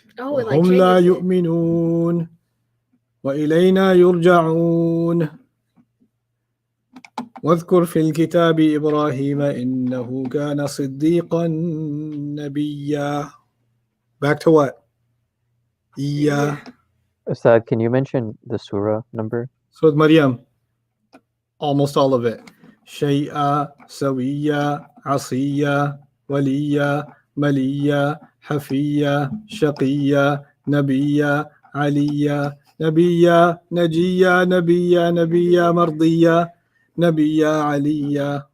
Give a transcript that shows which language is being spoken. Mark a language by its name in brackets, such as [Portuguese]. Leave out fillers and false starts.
[English] Oh, it like [Arabic] وهم لا [English] changes it. [Arabic] يؤمنون وإلينا يرجعون واذكر في الكتاب إبراهيم إنه كان صديقا نبيا. [English] Back to what? Yeah. Ustad, can you mention the surah number? So with Maryam, almost all of it. [Arabic] شيئا سويا عصيا وليا مليا حفيا شقيا نبيا عليا نبيا نجيا نبيا مرضيا نبيا عليا.